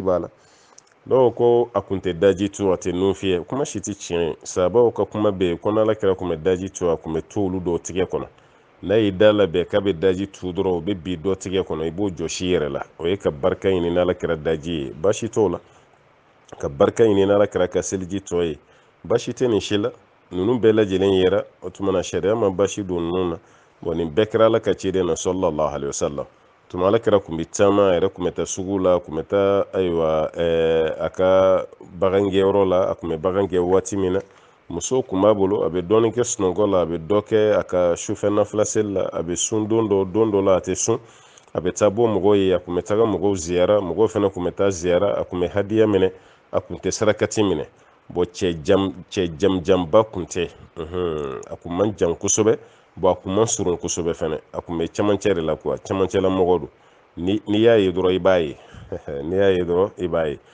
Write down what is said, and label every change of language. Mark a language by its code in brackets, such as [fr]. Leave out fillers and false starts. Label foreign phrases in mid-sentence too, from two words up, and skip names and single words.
[bm] b'a la dɔw ko a kun tɛ daji tu a tɛ nun fiyɛ kuma si tɛ tiɲɛ ye sabaw ka kuma bɛ yen ko n'ala kɛra kun bɛ daji tu a kun bɛ to olu dɔw tigɛ kɔnɔ n'a y'i da labɛn k'a bɛ daji tu dɔrɔn o bɛ bi dɔ tigɛ kɔnɔ i b'o jɔsi i yɛrɛ la o ye ka barika ɲini n'ala kɛra daji ye baasi t'o la ka barika ɲini n'ala kɛra ka seliji tɔ ye baasi tɛ nin si la ninnu bɛɛ lajɛlen yera o tuma na sariya ma baasi don ninnu na bon nin bɛɛ kɛra ala ka ciden na [ar] صلى الله عليه وسلم [bm] tuma ala kɛra kun bɛ caman a yɛrɛ kun bɛ taa sugu la kun bɛ taa ayiwa a ka bagangɛyɔrɔ la a kun bɛ bagan gɛ waati min na muso kun b'a bolo a bɛ dɔɔni kɛ sunɔgɔ la a bɛ dɔ kɛ a ka sufɛ nafila seli la a bɛ sun don dɔ la a tɛ sun a bɛ taa bɔ mɔgɔw ye a kun bɛ taga mɔgɔw ziyara mɔgɔw fana kun bɛ taa ziyara a kun bɛ hadiya minɛ a kun tɛ sarakati minɛ bon cɛ jamjanba kun tɛ a kun man jan kosɛbɛ bon a kun man surun kosɛbɛ fɛnɛ a kun bɛ camancɛ de la quoi camancɛla mɔgɔ don n'i y'a ye dɔrɔn i b'a ye n'i y'a ye dɔrɔn i b'a ye